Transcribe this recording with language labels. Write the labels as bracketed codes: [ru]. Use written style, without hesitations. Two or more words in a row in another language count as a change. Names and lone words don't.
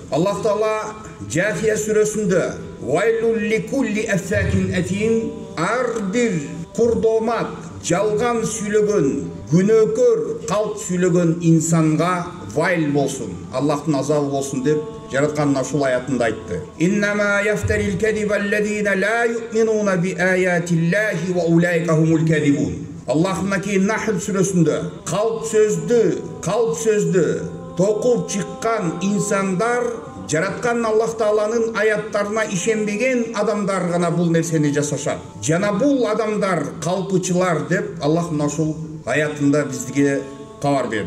[ky] Аллах Таала Жафия сүрөсүндө [ar] «ويل لكل أفاك أثيم», [ky] ар бир курдомат, жалган сүйлөгөн, күнөөкөр калп сүйлөгөн инсанга вайл болсун, Аллахтын азабы болсун деп жараткан ушул аятында айтты. [ar] إنما يفتري الكذب الذين لا يؤمنون بآيات الله وأولئك هم الكاذبون. [ky] Аллахтын Нахл сүрөсүндө калп сөздү токуп чыккан инсандар, жараткан Аллах Тааланын аяттарына ишенбеген адамдар гана бул нерсени жасашат. Жана бул адамдар калпычылар деп Аллах мына ушул аятында бизге кабар берди.